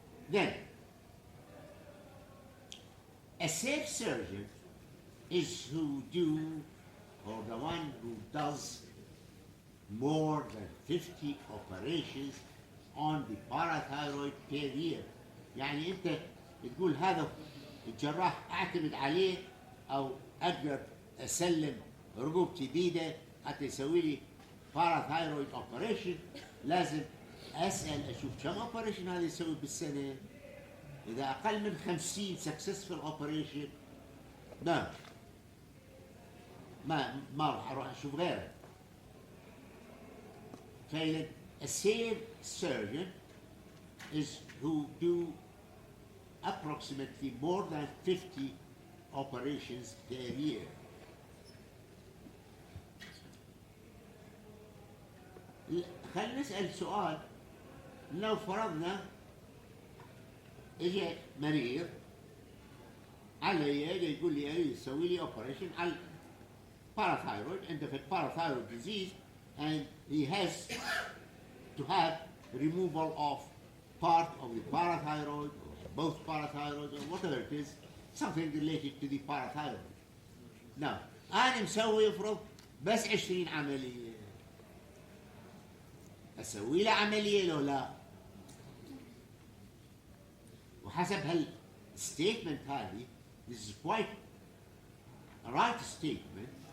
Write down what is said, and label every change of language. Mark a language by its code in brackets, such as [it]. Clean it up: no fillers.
[en] Then, a safe surgeon is who the one who does more than 50 operations on the parathyroid per year. [ar] يعني أنت تقول هذا الجراح أعتمد عليه أو أقدر أسلم رقبتي بيده حتى يسوي لي [en] parathyroid operation. [ar] لازم أسأل أشوف كم operation هذا يسوي بالسنة. إذا أقل من 50 [en] successful operation [ar] ما راح أروح أشوف غيره. [en] فإذا a safe surgeon is who do approximately more than 50 operations per year. [ar] خلينا نسأل سؤال. لو فرضنا اجى مريض علي يقول لي اريد يسوي لي اوبريشن على parathyroid, عنده في [en] parathyroid disease and he has to have removal of part of the parathyroid or both parathyroids or whatever it is, something related to the parathyroid. [ar] Now أنا مسوي يفرض بس 20 عملية. أسوي له عملية لو لا؟ وحسب هالستيتمنت هذه [en] this is quite a right statement.